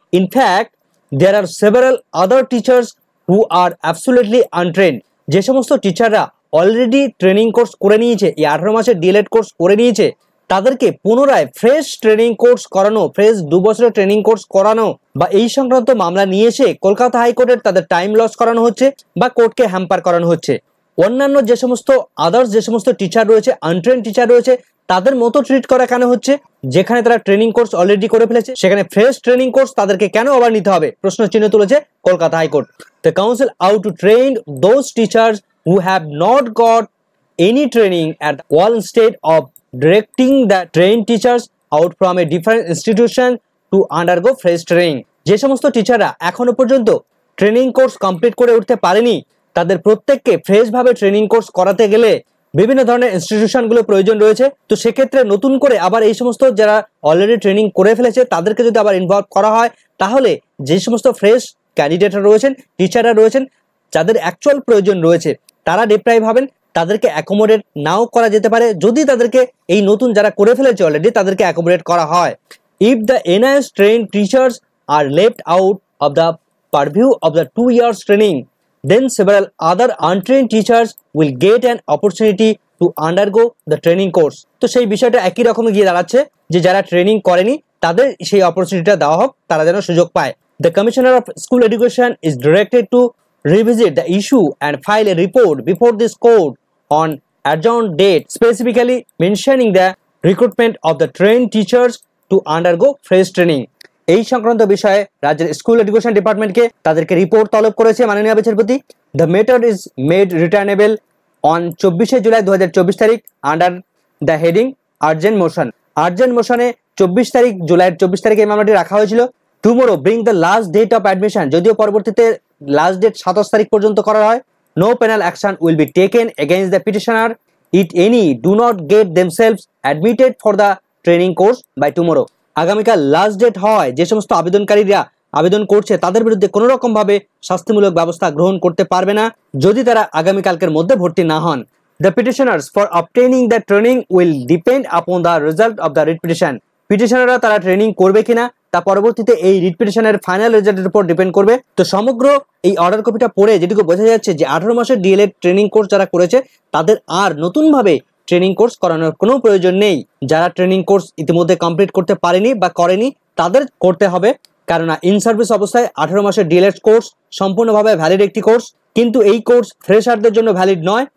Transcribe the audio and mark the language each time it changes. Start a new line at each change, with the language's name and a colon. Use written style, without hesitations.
English: In fact there are several other teachers who are absolutely untrained.
Bangla: যে সমস্ত টিচাররা already training course করে নিয়েছে, এই 18 মাসের ডিএলএড কোর্স করে নিয়েছে, তাদেরকে পুনরায় ফ্রেশ ট্রেনিং কোর্স করানো, ফ্রেশ 2 বছরের ট্রেনিং কোর্স করানো বা এই সংক্রান্ত মামলা নিয়ে এসে কলকাতা হাইকোর্টের তাদের টাইম লস করানো হচ্ছে বা কোর্টকে হ্যাম্পার করানো হচ্ছে। অন্যান্য যে সমস্ত আদার্স যে সমস্ত টিচার রয়েছে, আনট্রেন টিচার রয়েছে, তাদের মতো ট্রিট করা কেন হচ্ছে? যেখানে তারা ট্রেনিং কোর্স অলরেডি করে ফেলেছে সেখানে ফ্রেশ ট্রেনিং কোর্স তাদেরকে কেন আবার নিতে হবে? প্রশ্ন চিহ্ন তুলেছে Kolkata high court.
English: The council ought to train those teachers who have not got any training at all instead of directing the trained teachers out from a different institution to undergo fresh training।
Bangla: যে সমস্ত টিচাররা এখনো পর্যন্ত training course complete করে উঠতে পারেনি, তাদের প্রত্যেককে ফ্রেশ ভাবে ট্রেনিং কোর্স করাতে গেলে বিভিন্ন ধরনের ইনস্টিটিউশনগুলো প্রয়োজন রয়েছে। তো সেক্ষেত্রে নতুন করে আবার এই সমস্ত যারা অলরেডি ট্রেনিং করে ফেলেছে তাদেরকে যদি আবার ইনভলভ করা হয়, তাহলে যে সমস্ত ফ্রেশ ক্যান্ডিডেটরা রয়েছেন, টিচাররা রয়েছেন, যাদের অ্যাকচুয়াল প্রয়োজন রয়েছে, তারা ডিপ্রাইভ হবেন, তাদেরকে অ্যাকোমোডেট নাও করা যেতে পারে যদি তাদেরকে এই নতুন যারা করে ফেলেছে অলরেডি তাদেরকে অ্যাকোমোডেট করা হয়।
English: If the NIOS trained teachers are left out of the purview of the 2 years training, then several other untrained teachers will get an opportunity to undergo the training course।
Bangla: তো সেই বিষয়টা একই রকমই গিয়ে দাঁড়াচ্ছে যে যারা ট্রেনিং করেনি তাদের সেই অপরচুনিটিটা দেওয়া হোক, তারা যেন সুযোগ পায়।
English: The Commissioner of School Education is directed to revisit the issue and file a report before this court on adjourned date, specifically mentioning the recruitment of the trained teachers to undergo fresh training।
Bangla: এই সংক্রান্ত বিষয়ে রাজ্যের school education ডিপার্টমেন্টকে তাদেরকে report তলব করেছে মাননীয় বিচারপতি।
English: the matter is made returnable on
Bangla: 24শে July 2024 তারিখ
English: Under the heading urgent motion.
Bangla: Urgent মোশনে 24 তারিখ জুলাইয়ের 24 তারিখে এই মামলাটি রাখা হয়েছিল।
English: tomorrow bring the last date of admission,
Bangla: যদিও পরবর্তীতে লাস্ট ডেট 27 তারিখ পর্যন্ত করা হয়।
English: No penal action will be taken against the petitioner it any do not get themselves admitted for the training course by tomorrow.
Bangla: আগামীকাল last date হয়, যে সমস্ত আবেদনকারীরা আবেদন করছে তাদের বিরুদ্ধে কোনো রকম ভাবে শাস্তিমূলক ব্যবস্থা গ্রহণ করতে পারবে না যদি তারা আগামীকালকের মধ্যে ভর্তি না হন।
English: The petitioners for obtaining the training will depend upon the result of the writ petition।
Bangla: পিটিশনাররা তারা ট্রেনিং করবে কিনা তা পরবর্তীতে এই রিট পিটিশনের ফাইনাল রেজাল্টের উপর ডিপেন্ড করবে। তো সমগ্র এই অর্ডার কপিটা পড়ে যেটুকু বোঝা যাচ্ছে যে 18 মাসের ডিএলএড ট্রেনিং কোর্স যারা করেছে তাদের আর নতুনভাবে ট্রেনিং কোর্স করানোর কোনো প্রয়োজন নেই। যারা ট্রেনিং কোর্স ইতিমধ্যে কমপ্লিট করতে পারেনি বা করেনি তাদের করতে হবে, কেননা ইন সার্ভিস অবস্থায় 18 মাসের ডিএলএড কোর্স সম্পূর্ণভাবে ভ্যালিড একটি কোর্স, কিন্তু এই কোর্স ফ্রেশারদের জন্য ভ্যালিড নয়।